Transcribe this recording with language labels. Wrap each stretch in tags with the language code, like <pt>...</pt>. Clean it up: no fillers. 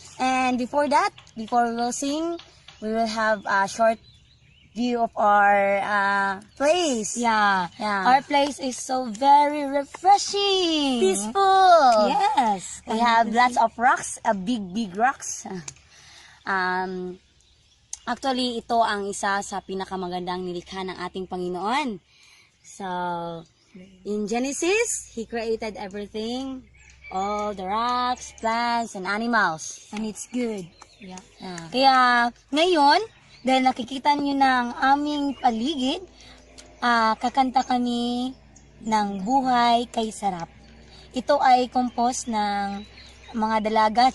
<en>And before that, before we will sing, we will have a short view of our place. Yeah. Yeah. Our place is so very refreshing. Peaceful. Yes. We have lots of rocks, big rocks.</en> <tl>Actually, ito ang isa sa pinakamagandang nilikha ng ating Panginoon.</tl> <en>So, in Genesis, He created everything, all the rocks, plants, and animals. And it's good. Yeah. Yeah.</en> <tl>Kaya ngayon, dahil nakikita niyo ng aming paligid, kakanta kami ng Buhay Kay Sarap. Ito ay compose ng mga dalaga.</tl>